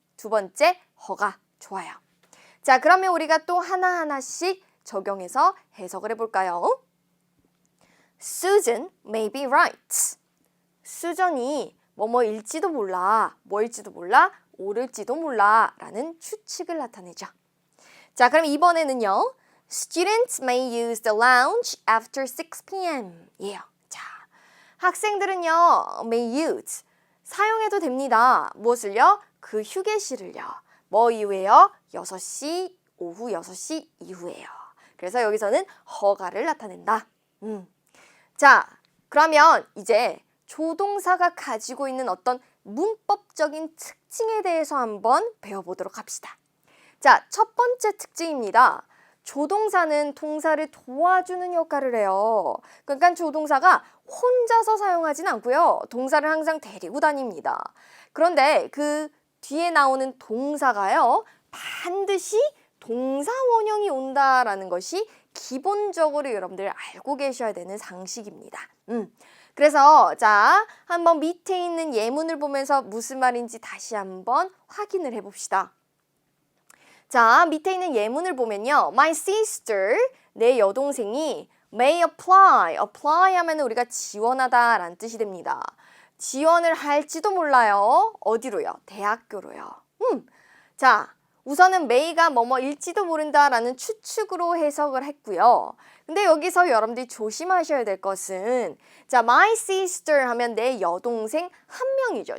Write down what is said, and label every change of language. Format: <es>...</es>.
<ko>두 번째, 허가. 좋아요. 자, 그러면 우리가 또 하나하나씩 적용해서 해석을 해볼까요?</ko> <en>Susan may be right.</en> <ko>수전이 뭐뭐일지도 몰라, 뭐일지도 몰라, 오를지도 몰라 라는 추측을 나타내죠. 자, 그럼 이번에는요.</ko> <en>Students may use the lounge after 6 p.m.</en> <ko>예요. 자, 학생들은요.</ko> <en>may use</en> <ko>사용해도 됩니다. 무엇을요? 그 휴게실을요. 뭐 이후에요? 6시, 오후 6시 이후에요. 그래서 여기서는 허가를 나타낸다. 자, 그러면 이제 조동사가 가지고 있는 어떤 문법적인 특징에 대해서 한번 배워보도록 합시다. 자, 첫 번째 특징입니다. 조동사는 동사를 도와주는 역할을 해요. 그러니까 조동사가 혼자서 사용하진 않고요. 동사를 항상 데리고 다닙니다. 그런데 그 뒤에 나오는 동사가요. 반드시 동사 원형이 온다라는 것이 기본적으로 여러분들 알고 계셔야 되는 상식입니다. 그래서 자, 한번 밑에 있는 예문을 보면서 무슨 말인지 다시 한번 확인을 해봅시다. 자, 밑에 있는 예문을 보면요.</ko> <en>My sister,</en> <ko>내 여동생이</ko> <en>may apply.</en> <ko>apply 하면 우리가 지원하다 라는 뜻이 됩니다. 지원을 할지도 몰라요. 어디로요? 대학교로요. 자, 우선은 may가 뭐뭐일지도 모른다라는 추측으로 해석을 했고요. 근데 여기서 여러분들이 조심하셔야 될 것은 자,</ko> <en>my sister</en> <ko>하면 내 여동생 한 명이죠.</ko>